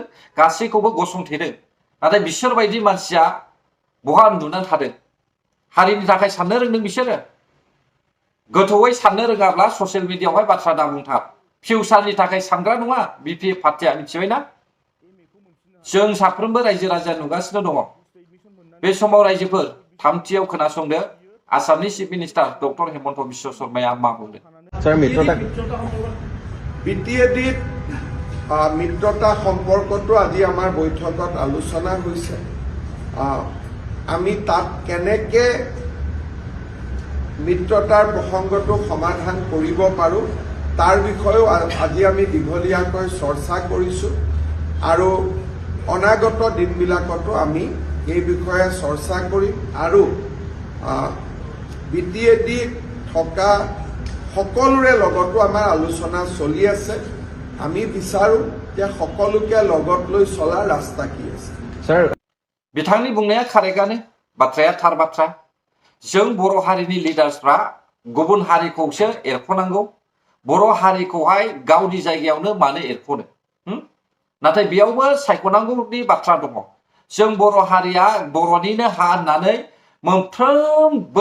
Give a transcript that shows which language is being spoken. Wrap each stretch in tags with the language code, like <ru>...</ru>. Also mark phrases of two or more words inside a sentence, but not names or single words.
<brx>गासैखौबो गसंथेदों नाथाय बिसोर बायदि मानसिया बहा उन्दुनानै थादों हारिनि थाखाय साननो रोंदों बिसोरो गोथौयै साननो रोङाब्ला</brx> <en>social mediayawhai</en> <brx>बाथ्रा दाबुंथार फिउचारनि थाखाय सानग्रा नङा BPF पार्टिया मिथिबायना जों साफ्रोमबो रायजो राजा नुगासिनो दङ बे समाव रायजोफोर थामथियाव खोनासंदो आसामनि</brx> <en>chief minister</en> <brx>डक्टर हेमन्त बिश्व शर्माया मा बुंदों</brx> <as>স্যার মিত্রতা BTAD মিত্ৰতা সম্পৰ্কটো আজি আমাৰ বৈঠকত আলোচনা হৈছে আমি তাত কেনেকে মিত্ৰতাৰ প্ৰসংগটো সমাধান কৰিব পাৰোঁ তাৰ বিষয়েও আজি আমি দীঘলীয়াকৈ চৰ্চা কৰিছোঁ আৰু অনাগত দিনবিলাকতো আমি এই বিষয়ে চৰ্চা কৰিম আৰু BTAD থকা সকলোৰে লগতো আমাৰ আলোচনা চলি আছে আমি বিচাৰো যে সকলোকে লগত লৈ চলা ৰাস্তা কি আছে স্যার</as> <brx>बिथांनि बुंनाया कारेक्टआनो बाथ्राया थार बाथ्रा जों बर' हारिनि लिडार्सफ्रा गुबुन हारिखौसो एरख'नांगौ बर' हारिखौहाय गावनि जायगायावनो मानो एरख'नो नाथाय बेयावबो सायख'नांगौनि बाथ्रा दङ जों बर' हारिया बर'निनो हा होननानै मोनफ्रोमबो</brx>